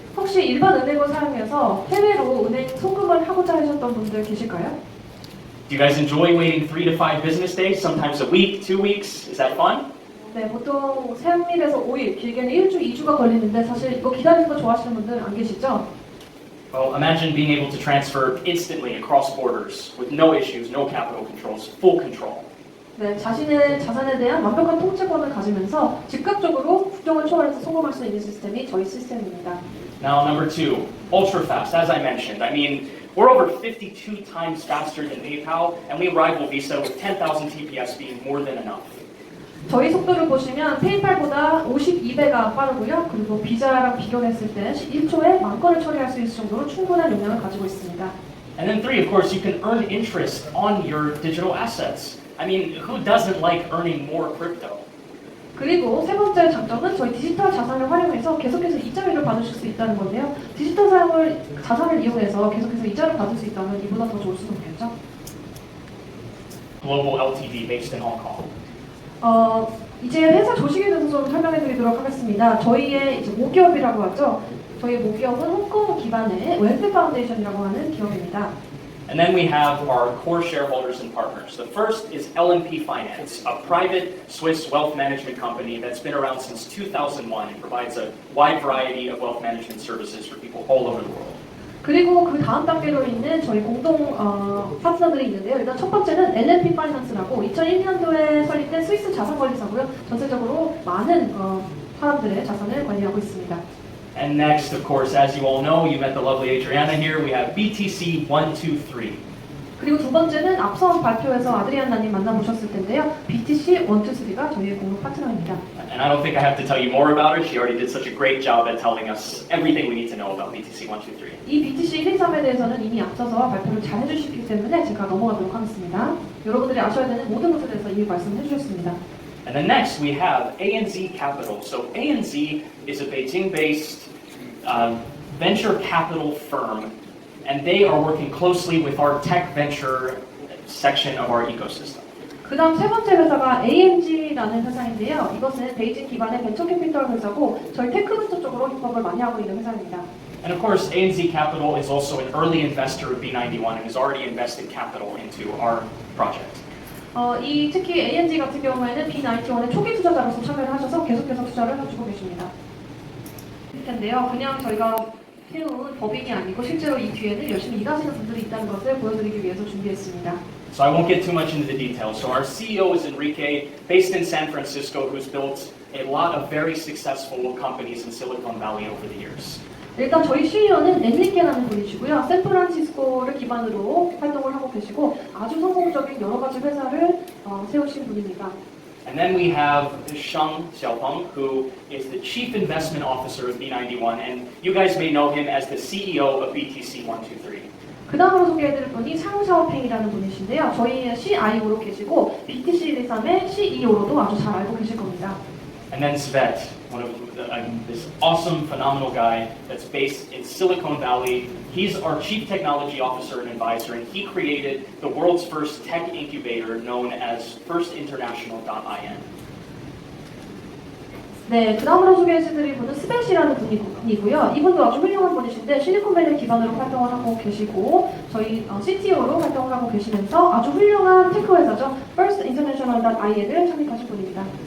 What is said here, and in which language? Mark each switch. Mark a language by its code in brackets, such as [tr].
[ko] 혹시 일반 은행을 사용해서 해외로 은행 송금을 하고자 하셨던 분들 계실까요? [en] Do you guys enjoy waiting 3 to 5 business days, sometimes a week, 2 weeks? Is that fun? [ko] 네, 보통 3일에서 5일, 길게는 1주, 2주가 걸리는데 사실 이거 기다리는 거 좋아하시는 분들 안 계시죠? [en] Well, imagine being able to transfer instantly across borders with no issues, no capital controls, full control. [ko] 네, 자신의 자산에 대한 완벽한 통제권을 가지면서 즉각적으로 국경을 초월해서 송금할 수 있는 시스템이 저희 시스템입니다. [en] Now, number two, ultra fast, as I mentioned. I mean, we're over 52 times faster than PayPal, and we rival Visa with 10,000 TPS being more than enough. [ko] 저희 속도를 보시면 페이팔보다 52배가 빠르고요. 그리고 비자랑 비교했을 때 1초에 10,000건을 처리할 수 있을 정도로 충분한 용량을 가지고 있습니다. [en] And then three, of course, you can earn interest on your digital assets. I mean, who doesn't like earning more crypto? [ko] 그리고 세 번째 장점은 저희 디지털 자산을 활용해서 계속해서 이자율을 받으실 수 있다는 건데요. 디지털 자산을 이용해서 계속해서 이자를 받을 수 있다면 이보다 더 좋을 수는 없겠죠? [en] Global LTD based in Hong Kong. [ko] 이제 회사 조직에 대해서 좀 설명해 드리도록 하겠습니다. 저희의 이제 모기업이라고 하죠. 저희 모기업은 홍콩 기반의 웰스 파운데이션이라고 하는 기업입니다. [en] And then we have our core shareholders and partners. The first is LNP Finance, a private Swiss wealth management company that's been around since 2001 and provides a wide variety of wealth management services for people all over the world. [ko] 그리고 그 다음 단계로 있는 저희 공동 파트너들이 있는데요. 일단 첫 번째는 LNP 파이낸스라고 2001년도에 설립된 스위스 자산 관리사고요. 전세적으로 많은 사람들의 자산을 관리하고 있습니다. [en] And next, of course, as you all know, you met the lovely Adriana here, we have BTC 123. [ko] 그리고 두 번째는 앞서 발표에서 아드리아나님 만나보셨을 텐데요. BTC 123가 저희의 공동 파트너입니다. [en] And I don't think I have to tell you more about her. She already did such a great job at telling us everything we need to know about BTC 123. [ko] 이 BTC 123에 대해서는 이미 앞서서 발표를 잘 해주셨기 때문에 제가 넘어가도록 하겠습니다. 여러분들이 아셔야 되는 모든 것에 대해서 이미 말씀해 주셨습니다. [en] And then next we have ANZ Capital. So ANZ is a Beijing-based venture capital firm, and they are working closely with our tech venture section of our ecosystem. [ko] 그 다음 세 번째 회사가 ANG라는 회사인데요. 이것은 베이징 기반의 벤처 캐피털 회사고 저희 테크 벤처 쪽으로 협업을 많이 하고 있는 회사입니다. [en] And of course, ANZ Capital is also an early investor of B91 and has already invested capital into our project. [ko] 특히 ANG 같은 경우에는 B91의 초기 투자자로서 참여를 하셔서 계속해서 투자를 해주고 계십니다. 텐데요. 그냥 저희가 해놓은 법인이 아니고 실제로 이 뒤에는 열심히 일하시는 분들이 있다는 것을 보여드리기 위해서 준비했습니다. [en] So I won't get too much into the details. So our CEO is Enrique, based in San Francisco, who's built a lot of very successful companies in Silicon Valley over the years. [ko] 일단 저희 CEO는 엔리케라는 분이시고요. 샌프란시스코를 기반으로 활동을 하고 계시고 아주 성공적인 여러 가지 회사를 세우신 분입니다. [en] And then we have Sheng Xiaopeng, who is the Chief Investment Officer of B91, and you guys may know him as the CEO of BTC 123. [ko] 그 다음으로 소개해드릴 분이 샹샤오팽이라는 분이신데요. 저희 CIO로 계시고 BTC 123의 CEO로도 아주 잘 알고 계실 겁니다. [en] And then Svet, this awesome, phenomenal guy that's based in Silicon Valley. He's our Chief Technology Officer and Advisor, and he created the world's first tech incubator known as firstinternational.in. [ko] 네, 그 다음으로 소개해드릴 분은 스벳이라는 분이고요. 이분도 아주 훌륭한 분이신데 실리콘밸리 기반으로 활동을 하고 계시고 저희 CTO로 활동을 하고 계시면서 아주 훌륭한 테크 회사죠. firstinternational.in을 창립하신 분입니다.